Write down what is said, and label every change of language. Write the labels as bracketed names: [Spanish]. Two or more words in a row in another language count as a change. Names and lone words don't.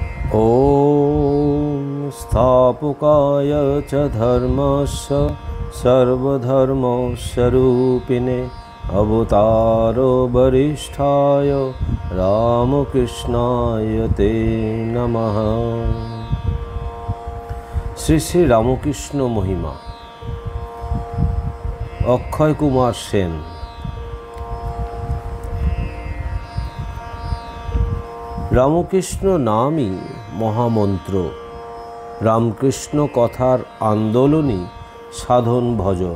[Sanskrit] ॐ स्थापकाय च धर्मस्य सर्वधर्मस्वरूपिणे अवतारो वरिष्ठाय रामकृष्णाय ते नमः। [Bangla] শ্রী শ্রী রামকৃষ্ণ মহিমা। অক্ষয় কুমার সেন। রামকৃষ্ণ নামই মহামন্ত্র, রামকৃষ্ণ কথার আন্দোলনই সাধন ভজন।